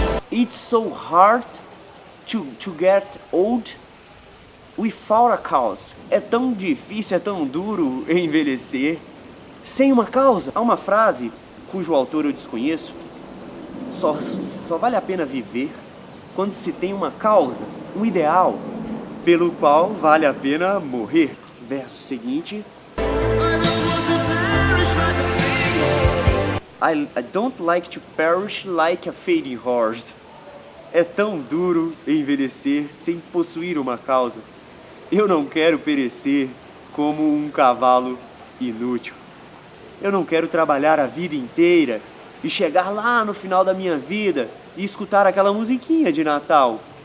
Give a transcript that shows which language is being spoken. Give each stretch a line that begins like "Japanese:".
English: It's so hard to get old without a cause.
Portuguese: É tão difícil, é tão duro envelhecer sem uma causa. Há uma frase cujo autor eu desconheço: só vale a pena viver quando se tem uma causa, um ideal pelo qual vale a pena morrer. Verso seguinte.
English: I don't like to perish like a fading horse.
Portuguese: É tão duro envelhecer sem possuir uma causa. Eu não quero perecer como um cavalo inútil. Eu não quero trabalhar a vida inteira e chegar lá no final da minha vida e escutar aquela musiquinha de Natal.